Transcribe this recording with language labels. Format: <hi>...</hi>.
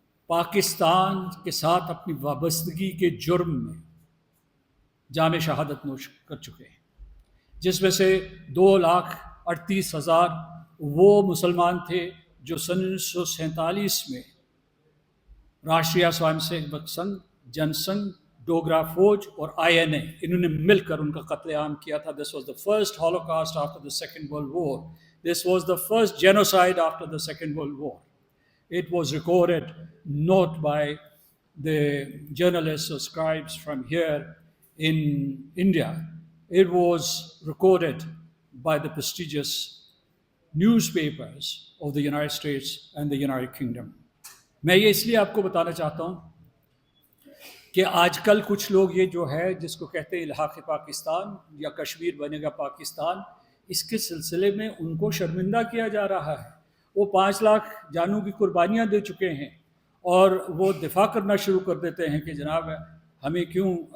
<ur>پاکستان کے ساتھ اپنی وابستگی کے جرم میں جام شہادت نوش کر چکے ہیں، جس میں سے 2,38,000 وہ مسلمان تھے جو سن 1947 میں راشٹریہ سوائم سیوک سنگھ، جن سنگھ، ڈوگرا فوج اور INA انہوں نے مل کر ان کا قتل عام کیا تھا۔</ur> <en>This was the first Holocaust after the Second World War. This was the first genocide after the Second World War. It was recorded not by the journalists or scribes from here in India. It was recorded by the prestigious newspapers of the United States and the United Kingdom.</en> <ur>میں یہ اس لیے آپ کو بتانا چاہتا ہوں کہ آج کل کچھ لوگ یہ جو ہے جس کو کہتے ہیں الحاق پاکستان یا کشمیر بنے گا پاکستان، اس کے سلسلے میں ان کو شرمندہ کیا جا رہا ہے۔ وہ 5 لاکھ جانوں کی قربانیاں دے چکے ہیں اور وہ دفاع کرنا شروع کر دیتے ہیں کہ جناب ہمیں کیوں</ur>